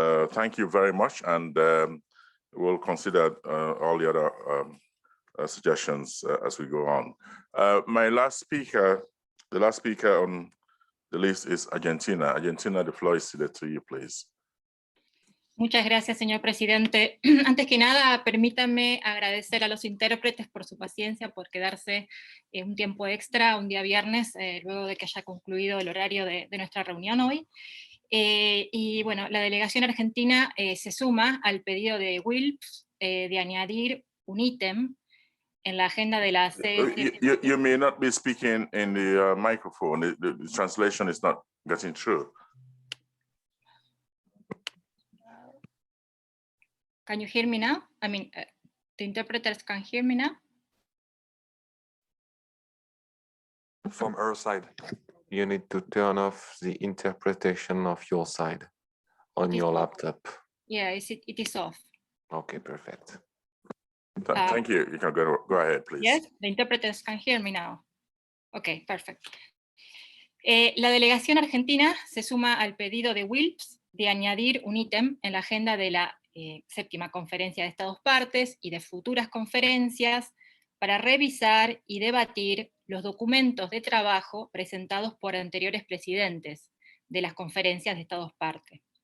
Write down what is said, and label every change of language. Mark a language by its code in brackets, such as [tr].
[en] Thank you very much, and we'll consider all the other suggestions as we go on. The last speaker on the list is Argentina. Argentina, the floor is ceded to you, please. [es] Muchas gracias, señor presidente. Antes que nada, permítanme agradecer a los intérpretes por su paciencia, por quedarse un tiempo extra, un día viernes, luego de que haya concluido el horario de nuestra reunión hoy. Y bueno, la delegación argentina se suma al pedido de Wilps de añadir un ítem en la agenda de la CSP. [en] You may not be speaking in the microphone. The translation is not getting through. Can you hear me now? I mean, the interpreters can hear me now? From our side, you need to turn off the interpretation of your side on your laptop. Yeah, it is off. Okay, perfect. Thank you. You can go ahead, please. Yes, the interpreters can hear me now. [es] Ok, perfecto. La delegación argentina se suma al pedido de Wilps de añadir un ítem en la agenda de la séptima conferencia de Estados partes y de futuras conferencias para revisar y debatir los documentos de trabajo presentados por anteriores presidentes de las conferencias de Estados partes.